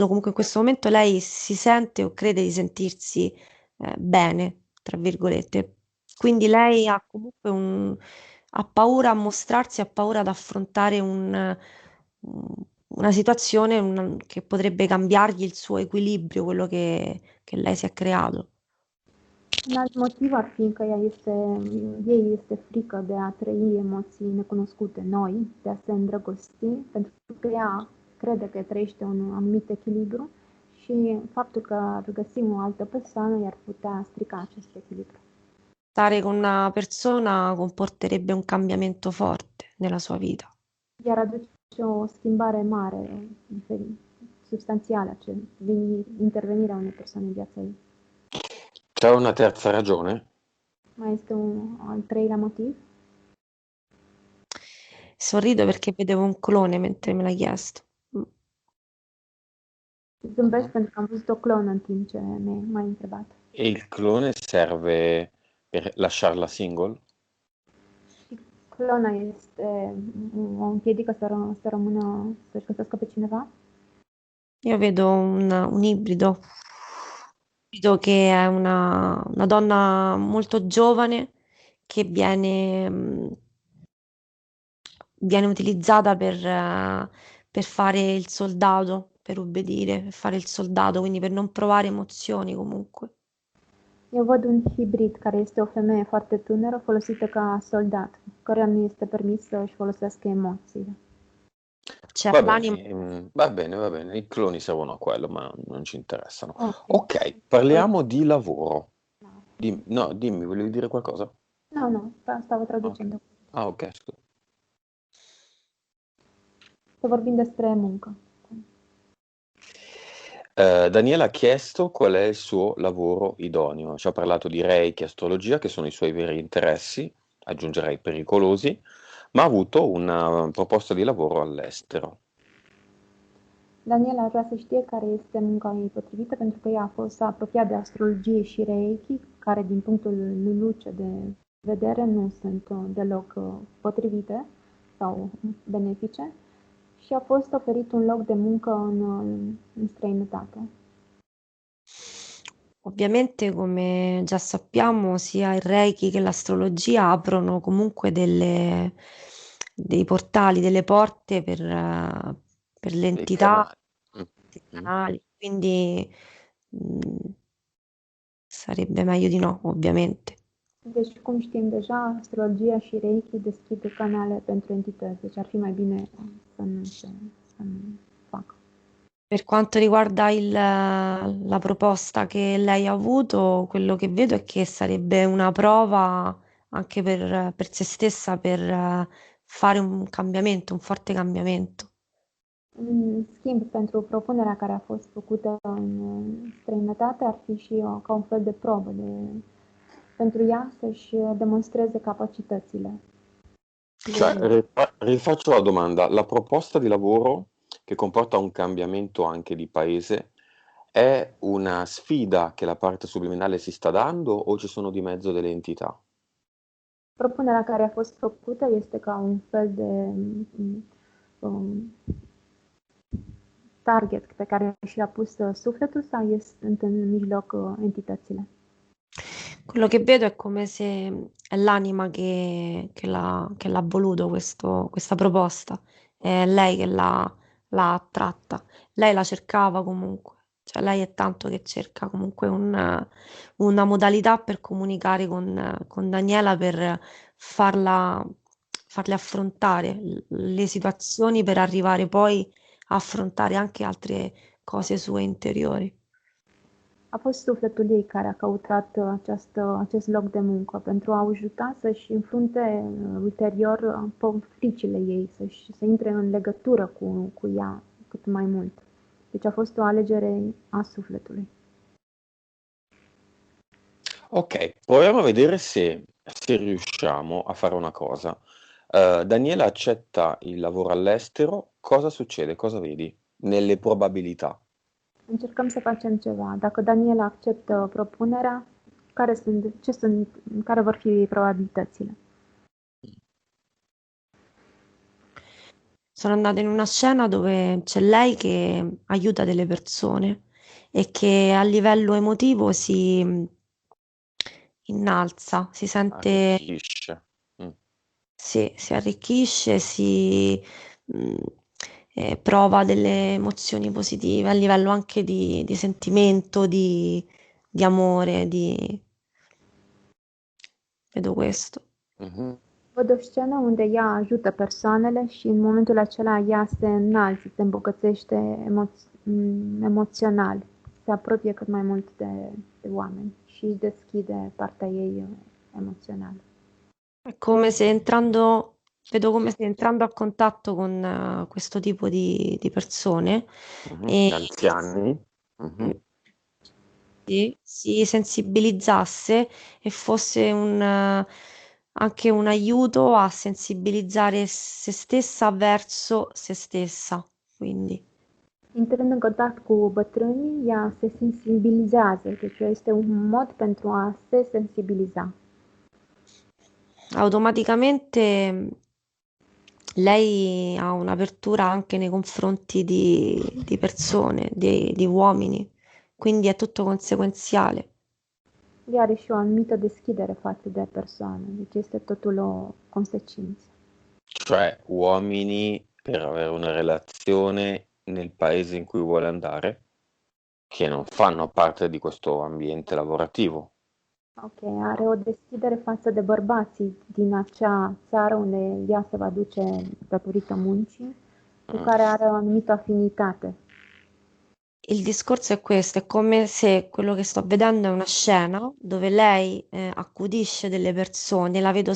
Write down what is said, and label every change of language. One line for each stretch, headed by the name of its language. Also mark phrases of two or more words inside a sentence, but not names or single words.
Italian: Comunque in questo momento lei si sente o crede di sentirsi bene, tra virgolette. Quindi lei ha comunque ha paura a mostrarsi, ha paura ad affrontare una situazione che potrebbe cambiargli il suo equilibrio, quello che lei si è creato.
Romanian: Un alt motiv ar fi că ei este frică de a trăi emoții necunoscute noi, de a se îndrăgosti, pentru că ea crede că trăiește un anumit echilibru și faptul că ar găsi o altă persoană i-ar putea strica acest echilibru.
Italian: Stare con una persona comporterebbe un cambiamento forte nella sua vita.
Romanian: Iar aduce o schimbare mare, substanțială, intervenirea unei persoane în viața ei.
Italian: C'è una terza ragione?
Romanian: Mai este un al treilea motiv?
Italian: Sorrido perché vedevo un clone mentre me l'hai chiesto.
Romanian: Zâmbesc pentru că am văzut o clonă în timp ce m-ai întrebat.
Italian: E il clone serve per lasciarla single?
Romanian: Și clona este o împiedică să rămână, să-și găsească pe cineva?
Italian: Io vedo un ibrido, che è una donna molto giovane che viene utilizzata per fare il soldato, per obbedire, per fare il soldato, quindi per non provare emozioni comunque.
Romanian: Eu văd un hibrid care este o femeie foarte tânără folosită ca soldat, căreia nu este permis să își folosească emoțiile.
Italian: C'è Va l'anima. bene, va bene, va bene. I cloni servono a quello, ma non ci interessano. Ok. Ok, parliamo di lavoro. No, dimmi, volevi dire qualcosa? No, stavo Ok. traducendo. Ah, ok, scusa.
Romanian: Să vorbim despre muncă.
Italian: Daniela ha chiesto qual è il suo lavoro idoneo. Ci ha parlato di Reiki e astrologia, che sono i suoi veri interessi, aggiungerei pericolosi, ma ha avuto una proposta di lavoro all'estero.
Romanian: Daniela ar vrea să știe care este munca ei potrivită, pentru că ea s-a apropiat de astrologie și Reiki, care din punctul lui Luce de vedere nu sunt deloc potrivite sau benefice și a fost oferit un loc de muncă în străinătate.
Italian: Ovviamente, come già sappiamo, sia il Reiki che l'astrologia aprono comunque dei portali, delle porte per le Dei entità, canali. dei Mm. canali, quindi sarebbe meglio di no, ovviamente.
Romanian: Deci, cum știm deja, astrologia și Reiki deschid canale pentru entități, deci ar fi mai bine să nu facă.
Italian: Per quanto riguarda la proposta che lei ha avuto, quello che vedo è che sarebbe una prova anche per se stessa per fare un cambiamento, un forte cambiamento.
Romanian: În schimb, pentru propunerea care a fost făcută în străinătate, ar fi și ca un fel de probă pentru ea să-și demonstreze capacitățile.
Italian: Cioè, rifaccio la domanda, la proposta di lavoro che comporta un cambiamento anche di paese è una sfida che la parte subliminale si sta dando o ci sono di mezzo delle entità?
Romanian: Propunerea care a fost făcută este ca un fel de target pe care și-a pus sufletul sau sunt în mijloc entitățile?
Italian: Quello che vedo è come se è l'anima che l'ha voluto questa proposta, è lei che l'ha attratta. Lei la cercava comunque, cioè lei è tanto che cerca comunque una modalità per comunicare con Daniela per farle affrontare le situazioni per arrivare poi a affrontare anche altre cose sue interiori.
Romanian: A fost sufletul ei care a căutat acest loc de muncă pentru a ajuta să-și înfrunte ulterior fricile ei, să intre în legătură cu ea cât mai mult. Deci a fost o alegere a sufletului.
Italian: Ok, proviamo a vedere se riusciamo a fare una cosa. Daniela accetta il lavoro all'estero, cosa succede? Cosa vedi nelle probabilità?
Romanian: Încercăm să facem ceva. Dacă Daniela acceptă propunerea, care vor fi probabilitățile?
Italian: Sono andata in una scena dove c'è lei che aiuta delle persone e che a livello emotivo si innalza, si sente, Arricchisce. Mm. si arricchisce, mh, prova delle emozioni positive a livello anche di sentimento, di amore, vedo questo. Mhm.
Romanian: Văd o scenă unde ea ajută persoanele și în momentul acela ea se înalță, se îmbogățește emoțional, se apropie cât mai mult de oameni și își deschide partea ei emoțională.
Italian: È come se entrando, vedo come se entrando a contatto con questo tipo di persone Mhm. e Anziani. Mhm. si sensibilizzasse e fosse anche un aiuto a sensibilizzare se stessa verso se stessa. Quindi
Romanian: Intrând în contact cu bătrânii, ea se sensibilizează, deci este un mod pentru a se sensibiliza.
Italian: automaticamente lei ha un'apertura anche nei confronti di persone, di uomini, quindi è tutto conseguenziale.
Romanian: Ea are și o anumită deschidere față de persoane, deci este totul o consecință.
Italian: Cioè uomini per avere una relazione nel paese in cui vuole andare, che non fanno parte di questo ambiente lavorativo.
Romanian: Ok, are o deschidere față de bărbații din acea țară unde ea se va duce datorită muncii, cu care are o anumită afinitate.
Italian: Il discorso è questo, è come se quello che sto vedendo è una scena dove lei accudisce delle persone, la vedo